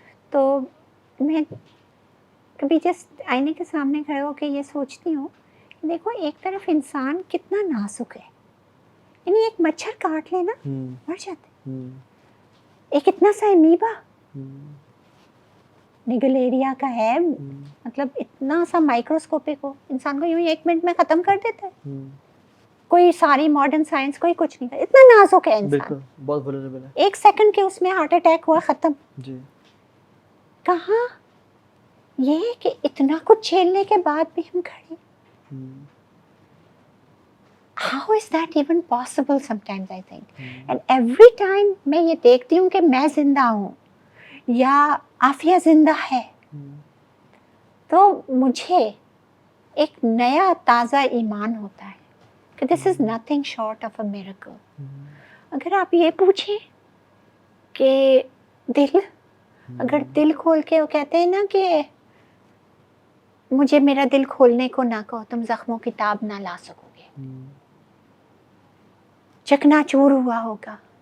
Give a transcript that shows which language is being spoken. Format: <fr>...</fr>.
<ur>تو میں کبھی جسٹ آئینے کے سامنے کھڑے ہو کے یہ سوچتی ہوں کہ دیکھو ایک طرف انسان کتنا نازک ہے، یعنی ایک مچھر کاٹ لینا مر جاتے، ایک اتنا سا امیبا نیگلیریا کا ہے، مطلب اتنا سا مائکروسکوپک ہو، انسان کو یوں ہی 1 منٹ میں ختم کر دیتا ہے. کوئی ساری ماڈرن سائنس کوئی کچھ نہیں کرتا، اتنا نازک ہے انسان، بالکل بہت vulnerable ہے. 1 سیکنڈ کے اس میں ہارٹ اٹیک ہوا ختم. جی کہاں یہ کہ اتنا کچھ جھیلنے کے بعد بھی ہم کھڑے.</ur> <en>How is that even possible sometimes I think.</en> <ur>And every time میں یہ دیکھتی ہوں کہ میں زندہ ہوں یا عافیہ زندہ ہے تو مجھے ایک نیا تازہ ایمان ہوتا ہے کہ this is nothing short of a miracle. اگر آپ یہ پوچھیں کہ دل، اگر دل کھول کے وہ کہتے ہیں نا کہ مجھے میرا دل کھولنے کو نہ کہو تم زخموں کی تاب نہ لا سکو گے، چکنا چور ہوا ہوگا.</ur>